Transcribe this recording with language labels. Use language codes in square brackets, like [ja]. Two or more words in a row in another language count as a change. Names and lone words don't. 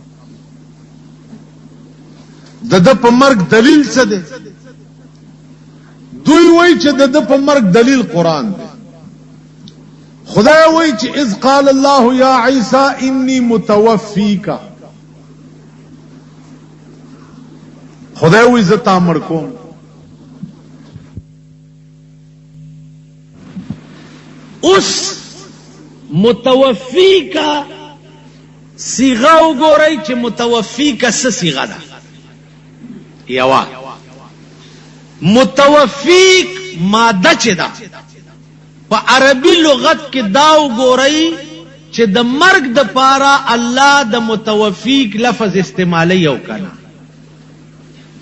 [ps] د په مرګ دلیل څه دی دوی وایي چې د په مرګ دلیل قرآن دی خدای وایي چې [ar] اذ قال الله یا عیسی انی متوفیک [ps] خدای وایي زه تا مړ کوم [ur] اس متوفی کا [ps] صیغه وګورئ چې متوفی کا څه صیغه ده یوا متوفیک ماده چې ده په عربي لغت کې دا وګورئ چې د مرګ د پاره الله د متوفیک لفظ استعمالي او کنه په